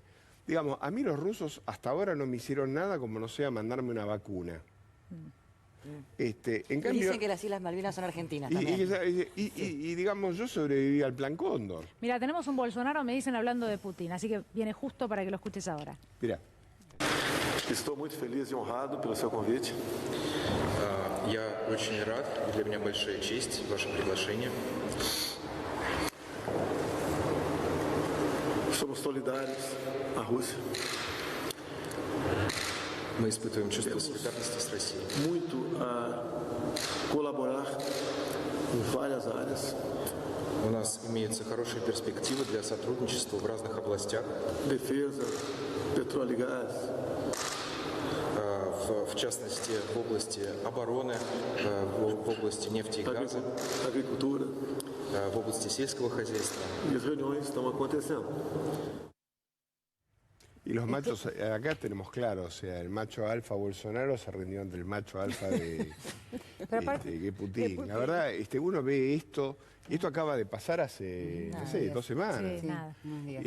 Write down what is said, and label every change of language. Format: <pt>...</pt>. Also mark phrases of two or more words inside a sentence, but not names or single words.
<es>Digamos, a mí los rusos hasta ahora no me hicieron nada como no sea mandarme una vacuna. En cambio, dicen que las Islas Malvinas son argentinas también. Y digamos, yo sobreviví al Plan Cóndor. Mira, tenemos un Bolsonaro, me dicen, hablando de Putin, así que viene justo para que lo escuches ahora. Mira.</es> <pt>Estou muito feliz e honrado pelo seu convite.</pt> <ru>Я очень рад, и для меня большая честь ваше приглашение.</ru> <pt>Somos solidários à Rússia.</pt> <ru>Мы испытываем чувство солидарности с Россией.</ru> <pt>Muito a colaborar em várias áreas.</pt> <ru>У нас имеются хорошие перспективы для сотрудничества в разных областях.</ru> <pt>Defesa, petróleo e gás.</pt> <ru>В частности, в области обороны, в области нефти и газа,</ru> <pt>agricultura,</pt> <ru>в области сельского хозяйства.</ru> <pt>E as reuniões estão acontecendo.</pt> <es>Y los machos, acá tenemos claro, o sea, el macho alfa Bolsonaro se rindió ante el macho alfa de Putin. La verdad, uno ve esto, y esto acaba de pasar hace, no sé, 2 semanas. Sí,</es>